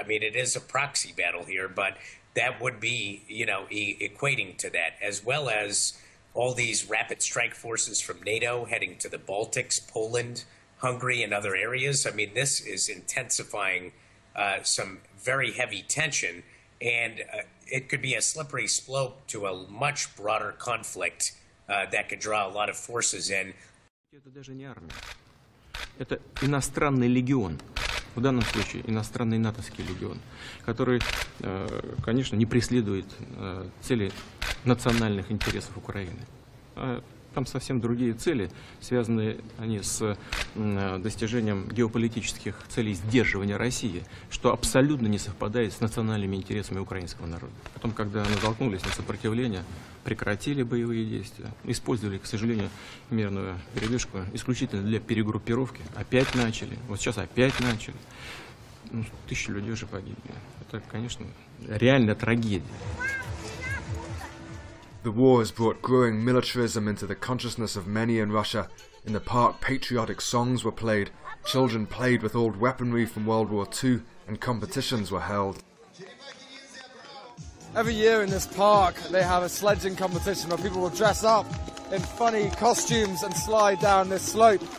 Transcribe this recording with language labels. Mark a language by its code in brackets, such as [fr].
[en] I mean, it is a proxy battle here, but that would be, you know, equating to that, as well as all these rapid strike forces from NATO heading to the Baltics, Poland, Hungary, and other areas. I mean, this is intensifying some very heavy tension, and it could be a slippery slope to a much broader conflict that could draw a lot of forces in. [ru] Это даже не армия. Это иностранный легион. В данном случае иностранный натовский легион, который, конечно, не преследует цели национальных интересов Украины, а Там совсем другие цели, связанные они с достижением геополитических целей сдерживания России, что абсолютно не совпадает с национальными интересами украинского народа. Потом, когда натолкнулись на сопротивление, прекратили боевые действия, использовали, к сожалению, мирную передышку исключительно для перегруппировки, опять начали, вот сейчас опять начали. Ну, 1000 людей уже погибли. Это, конечно, реальная трагедия. [en] The war has brought growing militarism into the consciousness of many in Russia. In the park, patriotic songs were played, children played with old weaponry from World War II, and competitions were held. Every year in this park they have a sledging competition where people will dress up in funny costumes and slide down this slope.